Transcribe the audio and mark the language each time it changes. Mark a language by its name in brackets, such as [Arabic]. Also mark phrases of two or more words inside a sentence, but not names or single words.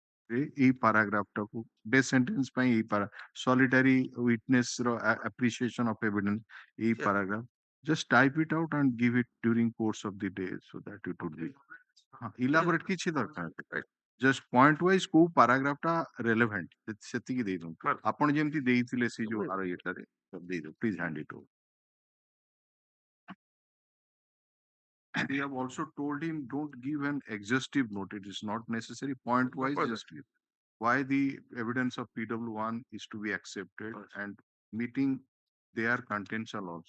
[Odia] ଏଇ ପାରାଗ୍ରାଫଟାକୁ [English] death sentence [Odia] ପାଇଁ ଏଇ [English] solitary witness [Odia] ର [English] appreciation of evidence [Odia] ଏଇ [English] Yeah. paragraph just type it out and give it during course of the day so that it would be elaborate [Odia] କିଛି ଦରକାର ନାହିଁ [English] just point wise [Odia] କୋଉ paragraph ଟା relevant ସେତିକି ଦେଇଦିଅନ୍ତୁ ଆପଣ ଯେମିତି ଦେଇଥିଲେ ସେ ଯୋଉ ଆର ଇଏଟାରେ ଦେଇଦିଅ [English] please hand it over. We have also told him don't give an exhaustive note. It is not necessary. Point wise, just give why the evidence of PW1 is to be accepted and meeting their contentious also.